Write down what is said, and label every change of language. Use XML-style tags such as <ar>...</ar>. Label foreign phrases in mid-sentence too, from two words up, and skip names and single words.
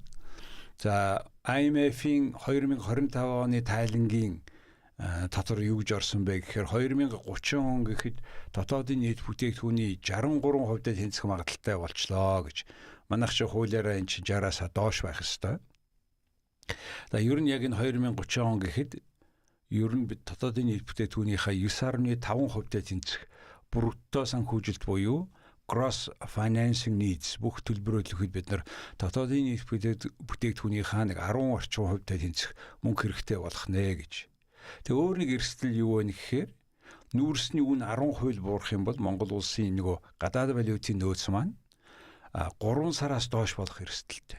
<mn>За IMF-ийн 2025 оны тайлангийн татвар юу гэж орсон бэ гэхээр 2030 он гэхэд дотоодын нийт бүтээгдэхүүний 63%-тай тэнцэх магадaltaй болчлоо гэж. Манайх чи хуулиараа энэ чинь 60-аас доош байх ёстой. За ер нь яг энэ 2030 он гэхэд ер нь бид дотоодын нийт бүтээгдэхүүнийхээ 9.5%-тай тэнцэх брутто санхүүжилт буюу</mn> <en>gross financing needs</en> <mn>бүх төлбөрөөлөхөд бид нар дотоодын нийт бүтээгдэхүүнийхээ нэг 10 орчим хувьтай тэнцэх мөнгө хэрэгтэй болох нэ гэж. Тэгээ өөр нэг эрсдэл юу вэ гэхээр нүүрсний үн 10% буурах юм бол Монгол улсын гадаад валютын нөөц маань 3 сараас доош болох эрсдэлтэй.</mn>